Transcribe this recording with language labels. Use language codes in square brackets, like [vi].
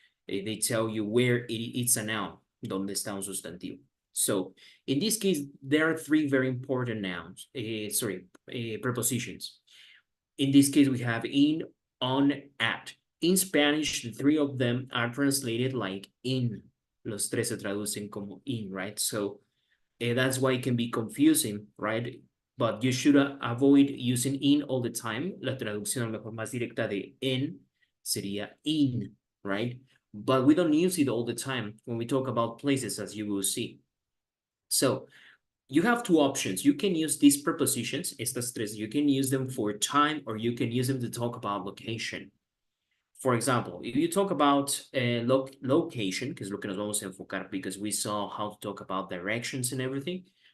[en] They tell you where it's a noun, [es] donde está un sustantivo. [en] So in this case, there are three very important nouns, prepositions. In this case, we have in, on, at. In Spanish, the three of them are translated like in. [es] Los tres se traducen como in, right? [en] So that's why it can be confusing, right? But you should avoid using in all the time. [es] La traducción a lo mejor más directa de en sería in, right? [en] But we don't use it all the time when we talk about places, as you will see. So you have two options. You can use these prepositions, [es] estas tres, [en] you can use them for time or you can use them to talk about location. For example, if you talk about location, [es] que es lo que nos vamos a enfocar [en] because we saw how to talk about directions and everything.